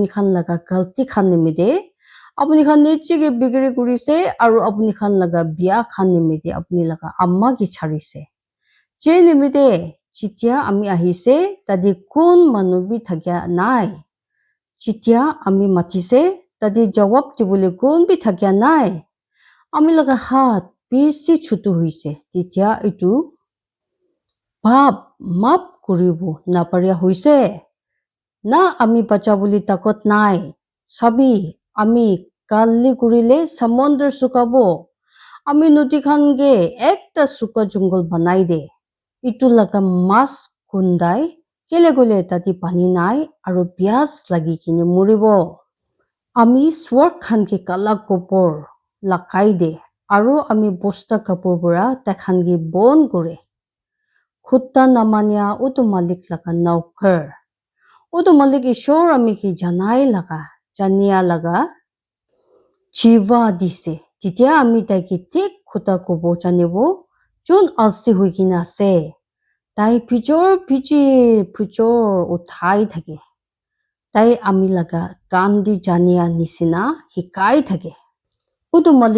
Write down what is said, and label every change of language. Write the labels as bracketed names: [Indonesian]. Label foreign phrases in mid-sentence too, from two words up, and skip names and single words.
[Naga Pidgin] khan laga galti khan nimide apuni khan niche ke bikri kurise aru apuni khan laga biya khan nimide apuni laga amma ki charise je nimide chitya ami ahise tadi kon manu bi thakya nai chitya ami mathise tadi jawab dibole kon bi thakya nai ami laga hat bishi chutu hoise titya itu pap map kuribo naparia hoise na ami bacha boli takot nai sabi ami kalli kurile samondar sukabo ami noti khan ge ekta suka jungle banai de itu laga mas kundai kele gole tati pani nai aru pias lagi kine muribo ami sword khan ke kala kopor lakai de aru ami bosta kapur pura takhan ge bon kore khutta namanya utu malik laga naukar utu malik ishor ami ki janai laga jania laga jiva dise titya ami tai ki tik khutta kobo janibo jon alsi hoikina ase tai pijor uthai thake tai ami laga kandi jania nisina hikai thake utu malik